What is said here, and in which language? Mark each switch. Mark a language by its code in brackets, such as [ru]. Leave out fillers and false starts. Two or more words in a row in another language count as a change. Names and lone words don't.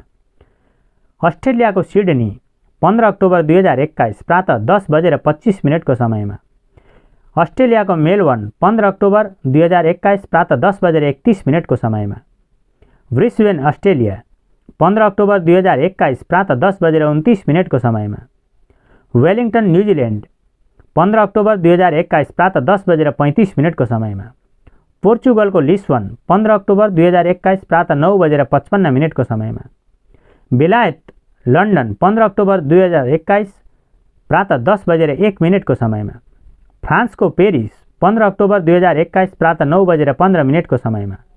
[ne] अस्ट्रेलियाको सिडनी 15 अक्टोबर 2021 प्रातः 10:25 को समयमा। अस्ट्रेलियाको मेलबर्न 15 अक्टोबर 2021 प्रातः 10:31 को समयमा। ब्रिस्बेन अस्ट्रेलिया 15 अक्टोबर 2021 प्रातः 10:29 को समयमा। वेलिंगटन न्यूजीलैंड 15 अक्टोबर 2021 प्रातः 10:35 को समयमा। पोर्चुगलको लिस्बन 15 अक्टोबर 2021 प्रातः 9:55 को समयमा। बेलायत लन्डन 15 अक्टोबर 2021 प्रातः 10:01 को समयमा। फ्रान्सको पेरिस 15 अक्टोबर 2021 प्रातः 9:15 को समयमा।